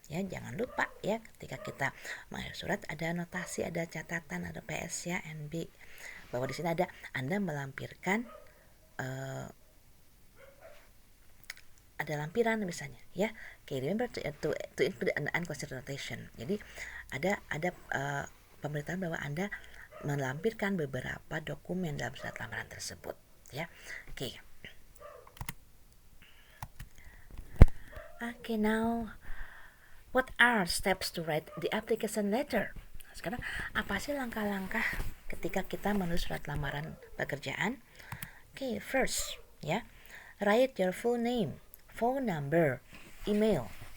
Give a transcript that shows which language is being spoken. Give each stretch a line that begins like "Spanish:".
Indonesian: Ya, jangan lupa ya, ketika kita mengakhiri surat ada notasi, ada catatan, ada PS ya, NB, bahwa di sini ada Anda melampirkan ada lampiran misalnya ya.
English: Okay, remember to include an enclosure notation.
Indonesian: Jadi ada pemberitahuan bahwa Anda melampirkan beberapa dokumen dalam surat lamaran tersebut ya.
English: Okay. Okay, now what are steps to write the application letter?
Indonesian: Sekarang apa sih langkah-langkah ketika kita menulis surat lamaran pekerjaan?
English: Okay, first ya, write your full name, phone number, email.